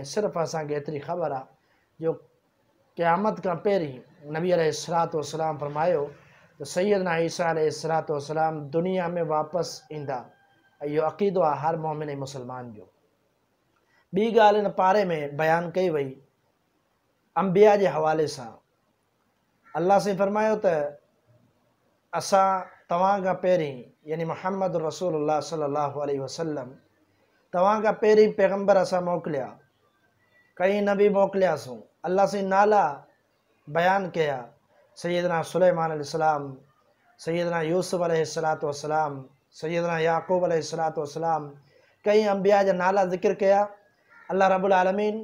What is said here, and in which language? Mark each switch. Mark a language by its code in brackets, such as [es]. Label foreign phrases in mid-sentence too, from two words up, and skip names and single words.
[sd] सिर्फ़ु असांखे एतिरी ख़बर आहे जो क़यामत खां पहिरीं नबी [ar] عليه الصلاة والسلام [sd] फरमायो त सैयदना ईसा [ar] عليه الصلاة والسلام [sd] दुनिया में वापसि ईंदा। इहो अक़ीदो आहे हर मोमिन ऐं मुसलमान जो। ॿी ॻाल्हि इन पारे में बयानु कई वई अंबिया जे हवाले सां। अल्लाह साईं फरमायो त असां तव्हां खां पहिरीं यानी मुहम्मद रसूलुल्लाह [ar] صلى الله عليه وسلم [sd] तव्हां खां पहिरीं पैगंबर असां मोकिलिया, कई नबी मोकिलियासीं। अल्लाह साईं नाला बयानु कया, सैयदना सुलेमान अलैहिस्सलाम, सैयदना यूसुफ [ar] عليه الصلاة والسلام, [sd] सैयदना याकूब [ar] عليه الصلاة والسلام, [sd] कई अंबिया जा नाला ज़िक्र कया अल्लाह रब्बुल आलमीन।